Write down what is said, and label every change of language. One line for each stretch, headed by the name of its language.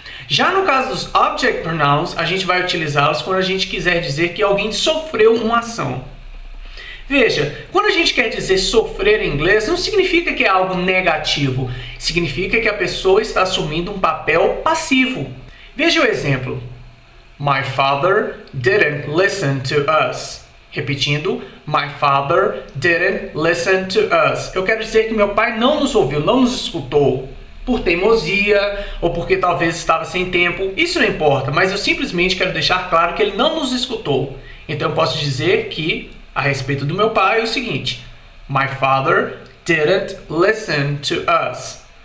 Portuguese: Já no caso dos Object Pronouns, a gente vai utilizá-los quando a gente quiser dizer que alguém sofreu uma ação. Veja, quando a gente quer dizer sofrer em inglês, não significa que é algo negativo. Significa que a pessoa está assumindo um papel passivo. Veja o exemplo.
English: My father didn't listen to us.
Portuguese: Repetindo,
English: my father didn't listen to us.
Portuguese: Eu quero dizer que meu pai não nos ouviu, não nos escutou. Por teimosia, ou porque talvez estava sem tempo. Isso não importa, mas eu simplesmente quero deixar claro que ele não nos escutou. Então eu posso dizer que a respeito do meu pai é o seguinte:
English: My father didn't listen to us.